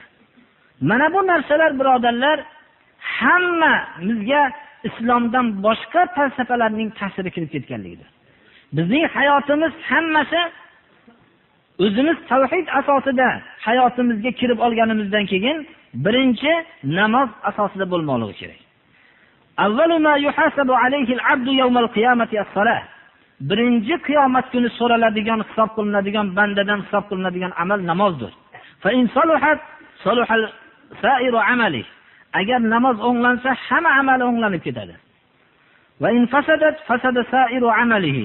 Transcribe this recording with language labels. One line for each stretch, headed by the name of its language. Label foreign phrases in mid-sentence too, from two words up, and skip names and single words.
Uzbek: Mana bu narsalar, birodarlar, hammamizga islomdan boshqa falsafalarning ta'siri kirib ketganligidir. Bizning hayotimiz hammasi o'zimiz tavhid asosida hayotimizga kirib olganimizdan keyin birinchi namoz asosida bo'lmoqligi kerak.
Arabic: أول ما يحاسب عليه العبد يوم القيامة الصلاة.
Uzbek: Birinchi qiyomat kuni so'raladigan, hisob qilinadigan, bandadan hisob qilinadigan amal namozdir.
Arabic: فإن صلحت صلح سائر عمله.
Uzbek: Agar namoz o'nglansa, hamma amali o'nglanib ketadi.
Arabic: وإن فسدت فسد سائر عمله.